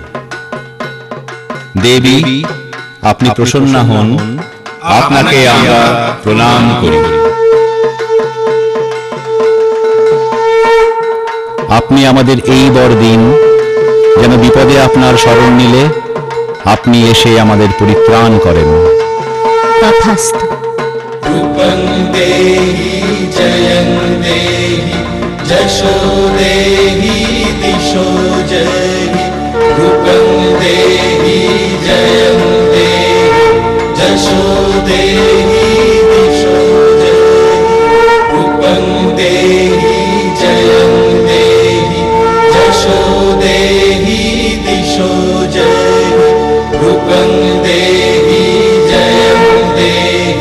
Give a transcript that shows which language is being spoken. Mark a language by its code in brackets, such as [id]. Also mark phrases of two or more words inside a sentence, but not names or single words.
[bn] দেবী, আপনি প্রসন্ন হন, আপনাকে আমরা প্রণাম করি। আপনি আমাদের এই বরদিন, যেন বিপদে আপনার শরণ নিলে আপনি এসে আমাদের পরিত্রাণ করেন। তথাস্তু। [sa] রূপং দেহি জয়ং দেহি যশো দেহি দিশো জয়ি। রূপং দেহি জয়ং দেহি যশো দেহি দিশো জয়ি। রূপং দেহি জয়ং দেহি যশো দেহি দিশো জয়ি। রূপং দেহি জয়ং দেহি